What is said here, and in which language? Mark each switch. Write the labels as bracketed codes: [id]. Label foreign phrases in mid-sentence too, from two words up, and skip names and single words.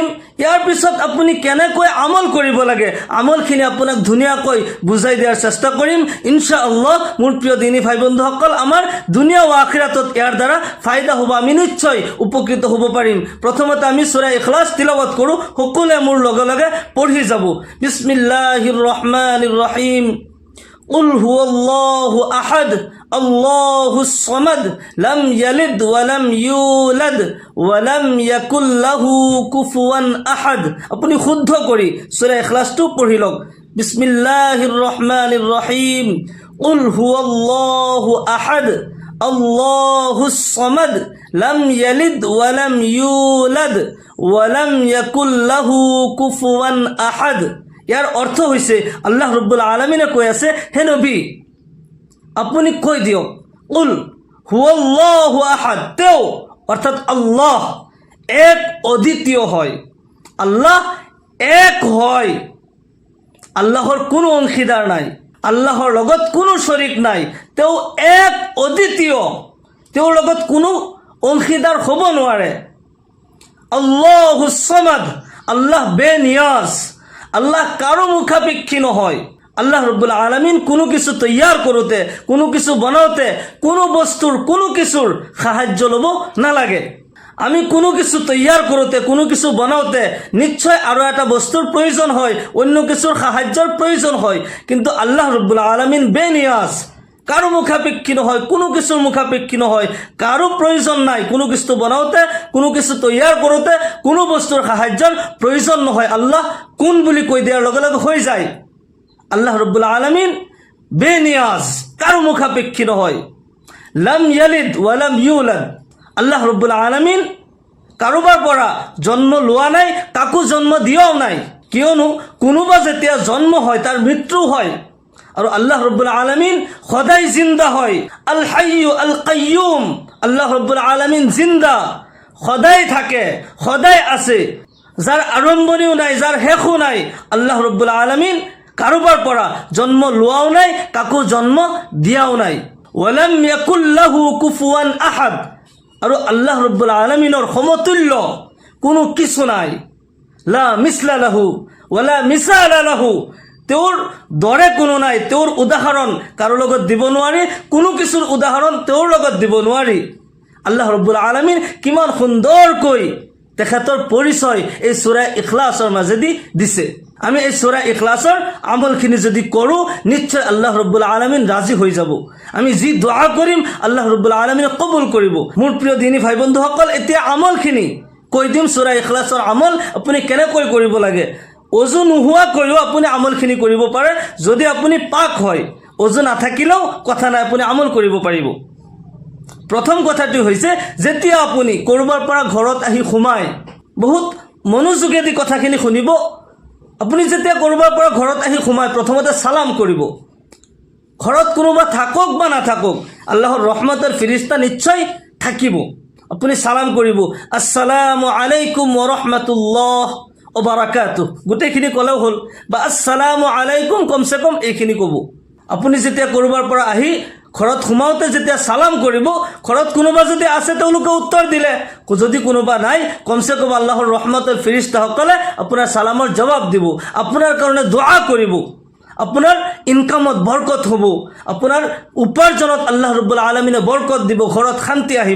[as] ইয়াৰ পিছত আপুনি কেনেকৈ আমল কৰিব লাগে, আমলখিনি আপোনাক ধুনীয়াকৈ বুজাই দিয়াৰ চেষ্টা কৰিম ইনশাআল্লাহ। মোৰ প্ৰিয় দিনী ভাই বন্ধুসকল, আমাৰ দুনিয়া ও আখিৰাতত ইয়াৰ দ্বাৰা ফায়দা হ'ব, আমি নিশ্চয় উপকৃত হ'ব পাৰিম। প্ৰথমতে আমি সূৰা ইখলাছ তিলাৱাত কৰোঁ, সকলোৱে মোৰ লগে লগে পঢ়ি যাব। [ar] بسم الله الرحمن الرحيم. قل هو الله أحد الله الصمد لم يلد ولم يولد ولم يكن له كفوا أحد। [as] আপুনি শুদ্ধ কৰি সূৰা ইখলাছটো পঢ়ি লওক। [ar] بسم الله الرحمن الرحيم. قل هو الله أحد الله الصمد لم يلد ولم يولد ولم يكن له كفوا أحد। [as] ইয়াৰ অৰ্থ হৈছে আল্লাহ ৰব্বুল আলামিনে কৈ আছে, হে নবী আপুনি কৈ দিয়ক, [ar] قل هو الله أحد, [as] তেওঁ অৰ্থাৎ আল্লাহ এক অদ্বিতীয় হয়, আল্লাহ এক হয়, আল্লাহৰ কোনো অংশীদাৰ নাই, আল্লাহৰ লগত কোনো শৰীক নাই, তেওঁ এক অদ্বিতীয়, তেওঁৰ লগত কোনো অংশীদাৰ হ'ব নোৱাৰে। [ar] الله الصمد, [as] আল্লাহ বেনিয়াজ, আল্লাহ কাৰো মুখাপেক্ষী নহয়। আল্লাহ রব্বুল আলামিন কোনো কিছু তৈয়ার কৰোঁতে, কোনো কিছু বনাওঁতে, কোনো বস্তুৰ কোনো কিছুৰ সাহায্য ল'ব নালাগে। আমি কোনো কিছু তৈয়াৰ কৰোঁতে, কোনো কিছু বনাওঁতে নিশ্চয় আৰু এটা বস্তুৰ প্ৰয়োজন হয়, অন্য কিছুৰ সাহায্যৰ প্ৰয়োজন হয়। কিন্তু আল্লাহ রব্বুল আলামিন বেনিয়াজ, কাৰো মুখাপেক্ষী নহয়, কোনো কিছুৰ মুখাপেক্ষী নহয়, কাৰো প্ৰয়োজন নাই। কোনো কিছু বনাওঁতে, কোনো কিছু তৈয়াৰ কৰোঁতে কোনো বস্তুৰ সাহায্যৰ প্ৰয়োজন নহয়। আল্লাহ কোন বুলি কৈ দিয়াৰ লগে লগে হৈ যায়। আল্লাহ রব্বুল আলামিন বেনিয়াজ, কাৰো মুখাপেক্ষী নহয়। [ar] لم يلد ولم يولد, [as] আল্লাহ রব্বুল আলামিন কাৰোবাৰ পৰা জন্ম লোৱা নাই, কাকো জন্ম দিয়াও নাই। কিয়নো কোনোবা যেতিয়া জন্ম হয় তাৰ মৃত্যু হয়, আৰু আল্লাহ রব্বুল আলামিন সদায় জিন্দা হয়। [ar] الحي القيوم, [as] আল্লাহ রব্বুল আলামিন জিন্দা, সদায় থাকে, সদায় আছে, যাৰ আৰম্ভণিও নাই, যাৰ শেষো নাই। আল্লাহ রব্বুল আলামিন কাৰোবাৰ পৰা জন্ম লোৱাও নাই, কাকো জন্ম দিয়াও নাই। [ar] ولم يكن له كفوا أحد, [as] আৰু আল্লাহ রব্বুল আলামিনৰ সমতুল্য কোনো কিছু নাই। [ar] لا مثل له ولا مثال له, [as] তেওঁৰ দৰে কোনো নাই, তেওঁৰ উদাহৰণ কাৰো লগত দিব নোৱাৰি, কোনো কিছুৰ উদাহৰণ তেওঁৰ লগত দিব নোৱাৰি। আল্লাহ রব্বুল আলামিন কিমান সুন্দৰকৈ তেখেতৰ পৰিচয় এই সূৰা ইখলাছৰ মাজেদি দিছে। আমি এই সূৰা ইখলাছৰ আমলখিনি যদি কৰোঁ, নিশ্চয় আল্লাহ রব্বুল আলামিন ৰাজি হৈ যাব। আমি যি দোয়া কৰিম আল্লাহ রব্বুল আলামিনে কবুল কৰিব। মোৰ প্ৰিয় দিনী ভাই বন্ধুসকল, এতিয়া আমলখিনি কৈ দিম। সূৰা ইখলাছৰ আমল আপুনি কেনেকৈ কৰিব লাগে। অজু নোহোৱাকৈও আপুনি আমলখিনি কৰিব পাৰে, যদি আপুনি পাক হয়। অজু নাথাকিলেও কথা নাই, আপুনি আমল কৰিব পাৰিব। প্ৰথম কথাটো হৈছে, যেতিয়া আপুনি ক'ৰবাৰ পৰা ঘৰত আহি সোমায়, বহুত মনোযোগেদি কথাখিনি শুনিব। আপুনি যেতিয়া ক'ৰবাৰ পৰা ঘৰত আহি সোমায়, প্ৰথমতে সালাম কৰিব। ঘৰত কোনোবা থাকক বা নাথাকক, আল্লাহৰ ৰহমতৰ ফিৰিস্তা নিশ্চয় থাকিব। আপুনি সালাম কৰিব, [ar] السلام عليكم ورحمة الله وبركاته, [as] গোটেইখিনি ক'লেও হ'ল, বা [ar] السلام عليكم [ur] کم سے کم [as] এইখিনি ক'ব। আপুনি যেতিয়া ক'ৰবাৰ পৰা আহি ঘৰত সোমাওঁতে যেতিয়া সালাম কৰিব, ঘৰত কোনোবা যদি আছে তেওঁলোকে উত্তৰ দিলে, যদি কোনোবা নাই [ur] کم سے کم [as] আল্লাহৰ ৰহমতৰ ফিৰিস্তাসকলে আপোনাৰ সালামৰ জবাব দিব, আপোনাৰ কাৰণে দোয়া কৰিব, আপোনাৰ ইনকামত বৰকত হ'ব, আপোনাৰ উপাৰ্জনত আল্লাহ ৰব্বুল আলামিনে বৰকত দিব, ঘৰত শান্তি আহিব।